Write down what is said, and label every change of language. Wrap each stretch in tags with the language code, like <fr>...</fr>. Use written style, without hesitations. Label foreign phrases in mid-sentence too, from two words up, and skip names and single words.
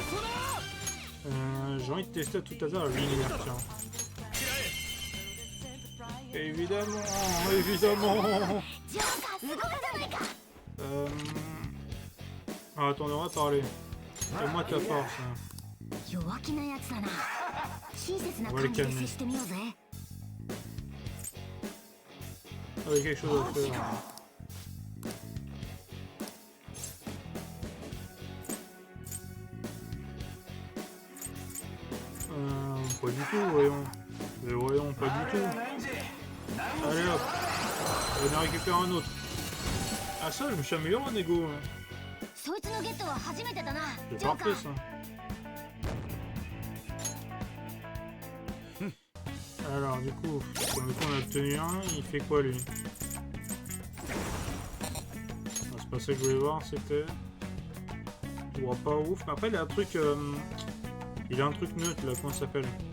<fr>J'ai envie de tester tout à l'heure la lumière, tiens. Évidemment, évidemment. Ah, attendez, on va parler. Fais-moi ta force. Hein.</fr> <ja>弱気なやつだな。親切な</ja> <fr>On va</fr> <ja>感</ja> <fr>les</fr> <ja>じで</ja> <fr>calmer.</fr> <ja>接してみようぜ。</ja> <fr>Avec quelque chose à faire. Pas du tout, voyons. Mais voyons, pas du tout. Allez hop. On en récupère un autre. Ah ça, je me suis amélioré en égo.</fr> <ja>そいつのゲットは初めてだな。</ja> <fr>C'est</fr> <ja>ジョーカ</ja> <fr>parfait</fr> <ja>ー。</ja> <fr>ça. Alors du coup, on a obtenu un, il fait quoi lui? Ah, c'est pas ça que je voulais voir, c'était... Je vois pas ouf, mais après il a un truc... Il a un truc neutre là, comment ça s'appelle?</fr>